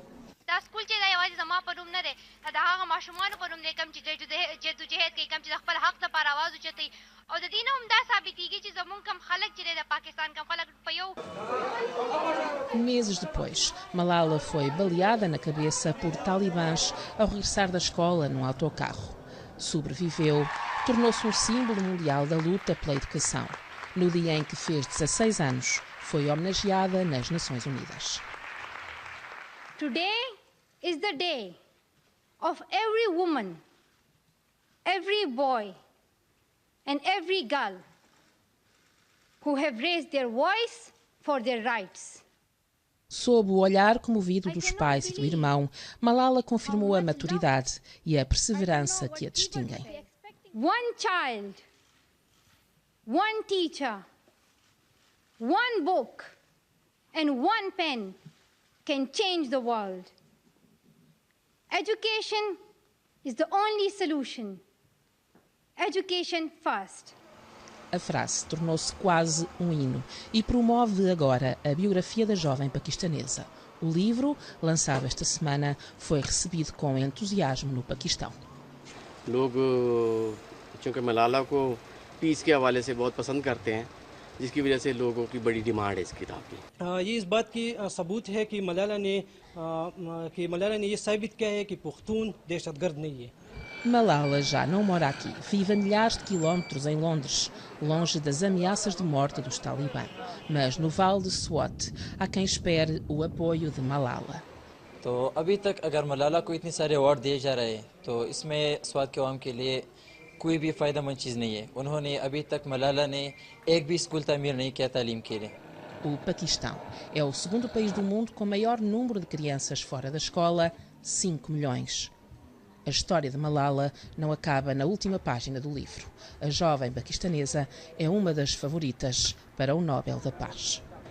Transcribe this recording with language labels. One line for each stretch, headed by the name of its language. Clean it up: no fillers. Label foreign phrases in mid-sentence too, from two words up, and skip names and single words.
Portuguese: Meses depois, Malala foi baleada na cabeça por talibãs ao regressar da escola num autocarro. Sobreviveu, tornou-se um símbolo mundial da luta pela educação. No dia em que fez 16 anos, foi homenageada nas Nações Unidas.
English: Today is the day of every woman, every boy, and every girl who have raised their voice for their rights.
Portuguese: Sob o olhar comovido dos pais e do irmão, Malala confirmou a maturidade e a perseverança que a distinguem.
English: One child, one teacher, one book, and one pen can change the world. Education is the only solution. Education first.
Portuguese: A frase tornou-se quase um hino e promove agora a biografia da jovem paquistanesa. O livro, lançado esta semana, foi recebido com entusiasmo no Paquistão.
Urdu: لوگ چونکہ ملالہ کو پیس کے حوالے سے بہت پسند کرتے ہیں، جس کی وجہ سے لوگوں کی بڑی ڈیمانڈ ہے اس کتاب کی. یہ اس بات کی ثبوت ہے کہ ملالہ نے یہ ثابت کیا ہے کہ پختون دہشت گرد نہیں ہے.
Portuguese: Malala já não mora aqui, vive a milhares de quilómetros em Londres, longe das ameaças de morte dos talibã. Mas no Vale de Swat há quem espere o apoio de Malala.
Urdu: تو ابھی تک اگر ملالہ کو اتنے سارے ایوارڈ دیے جا رہے ہیں تو اس میں سوات کے عوام کے لیے کوئی بھی فائدہ مند چیز نہیں ہے. انہوں نے ابھی تک ملالہ نے ایک بھی سکول تعمیر نہیں کیا تعلیم کے لیے.
Portuguese: O Paquistão é o segundo país do mundo com maior número de crianças fora da escola, 5 milhões. A história de Malala não acaba na última página do livro. A jovem paquistanesa é uma das favoritas para o Nobel da Paz.